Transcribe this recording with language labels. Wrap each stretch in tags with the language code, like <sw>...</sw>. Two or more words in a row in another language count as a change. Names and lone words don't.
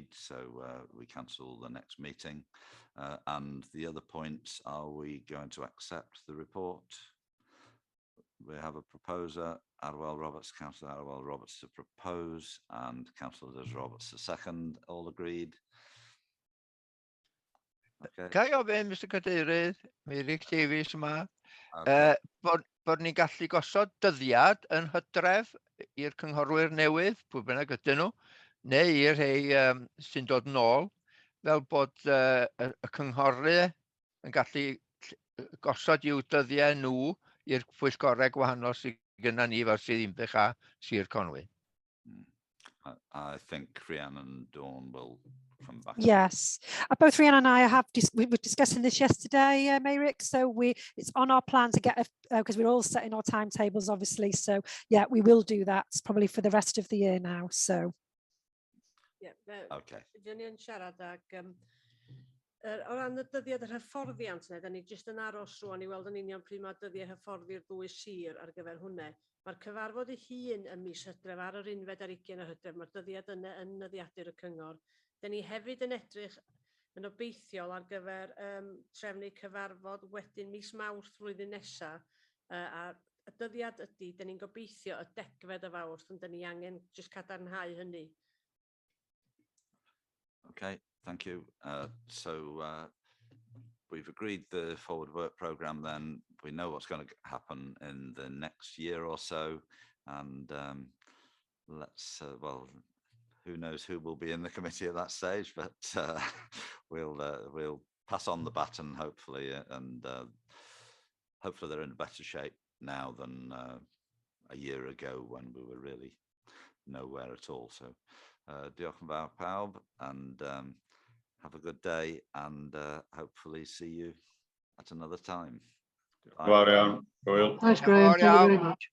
<en>So we cancel the next meeting. And the other points, are we going to accept the report? We have a proposer, Adwell Roberts, Councillor Adwell Roberts to propose, and Councillor Liz Roberts to second. All agreed? Okay.</en> <cy>Ca i ofyn, Mr Cadeirydd, Meirig Davies yma,</cy> <en>Okay.</en> <cy>bod ni'n gallu gosod dyddiad yn Hydref i'r cynghorwyr newydd, pwy bynnag ydyn nhw, neu i'r rhai sy'n dod nôl, fel bod y cynghorwyr yn gallu gosod i'w dyddiau nhw i'r pwyllgorau gwahanol sydd gyda ni fel Cyd-Bwyllgor a Sir Conwy.</cy> <en>I think Rhiannon and Dawn will come back. Yes, both Rhiannon and I we were discussing this yesterday, Meirig, so it's on our plan to get, because we're all setting our timetables, obviously, so yeah, we will do that probably for the rest of the year now, so. Yeah, Okay.</en> <cy>Dyn ni'n siarad ag o ran y dyddiad yr hyfforddiant yna, da ni jyst yn aros rwan i weld yn union pryd mae dyddiau hyfforddi'r ddwy sir ar gyfer hwnna. Mae'r cyfarfod ei hun yn mis Hydref ar yr 11 o Hydref, mae'r dyddiad yna yn nyddiadur y cyngor. Da ni hefyd yn edrych yn obeithiol ar gyfer trefnu cyfarfod wedyn mis Mawrth flwyddyn nesaf, a y dyddiad ydy, da ni'n gobeithio y 10 o Fawrth, ond da ni angen jyst cadarnhau hynny.</cy> <en>Okay, thank you. We've agreed the forward work programme then. We know what's going to happen in the next year or so. And let's, well, who knows who will be in the committee at that stage, but we'll pass on the baton, hopefully, and hopefully they're in better shape now than a year ago when we were really nowhere at all.</en> <cy>So diolch yn fawr pawb,</cy> <en>and have a good day, and hopefully see you at another time. Well, Thanks, Graham. Thank you very much.</en>